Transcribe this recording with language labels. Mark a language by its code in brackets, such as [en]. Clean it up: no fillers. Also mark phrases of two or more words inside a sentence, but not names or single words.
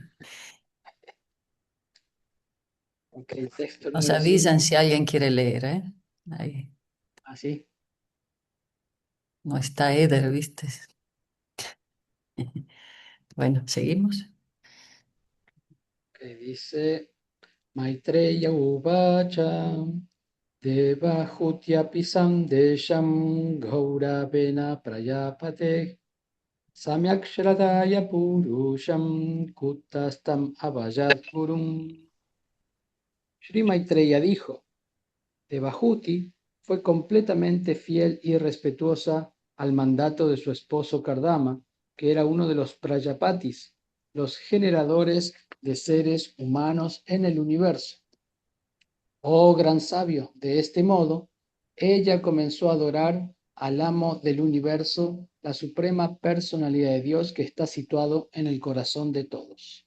[es] Ok, el texto Nos número avisan 5. si alguien quiere leer, ¿eh? Ahí Así, no está Eder, ¿viste? Bueno, seguimos. que dice [sa] मैत्रेय उवाच देवहूत्यपि सन्देशं गौरवेण प्रजापते सम्यक् श्रद्धाय पुरुषं कूटस्थम् अवजत् गुरुम्. [es] Sri Maitreya dijo: Devahuti fue completamente fiel y respetuosa al mandato de su esposo Kardama, que era uno de los Prajapatis, los generadores de seres humanos en el universo. Oh gran sabio, de este modo, ella comenzó a adorar al amo del universo, la suprema personalidad de Dios que está situado en el corazón de todos.